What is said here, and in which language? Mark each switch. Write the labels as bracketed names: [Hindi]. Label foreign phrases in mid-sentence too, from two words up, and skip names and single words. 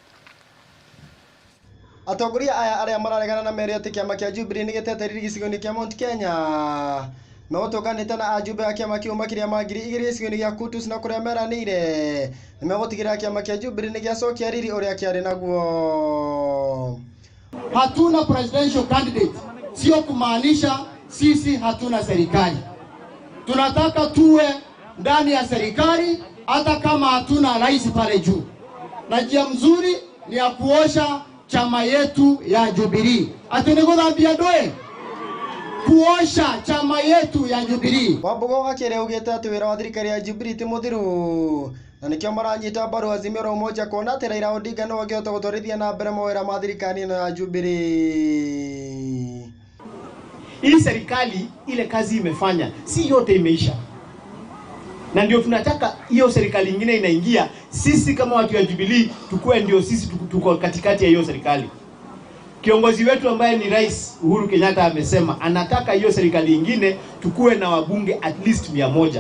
[Kikuyu] Atongoria aya aria mararegana na meri ati kiama kia Jubilee ni giteteriri gicigo-ini kia Mount Kenya megutunganite na ajumbe a kiama kiu makiria ma 2,000 gicigo-ini gia Kutus na kuria meranire nimegutigira kiama kia Jubilee ni giacokia riri uria kiari naguo. [Swahili] Hatuna [English] presidential candidate, [Swahili] sio kumaanisha sisi hatuna serikali. Tunataka tuwe ndani ya serikali hata kama hatuna rais pale juu. Na njia mzuri ni ya kuosha chama yetu ya Jubilee. Atinigudhambia ndoe kuosha chama yetu ya Jubilee. [Kikuyu] Wambogo akire ugite ati wira wa thirikari ya Jubilee ti muthiru na nikio maranyita mbaru Azimio la Umoja kuona ati Raila Odinga no angihota gutwarithia na mbere mawira ma thirikari ino ya Jubilee. [Swahili] Ili serikali ile kazi imefanya si yote imeisha. Na ndio tunataka hiyo serikali nyingine inaingia, sisi kama watu wa Jubilee tukue ndio sisi tuko katikati ya hiyo serikali. Kiongozi wetu ambaye ni Rais Uhuru Kenyatta amesema anataka hiyo serikali nyingine tukue na wabunge [English] at least [Swahili] 100.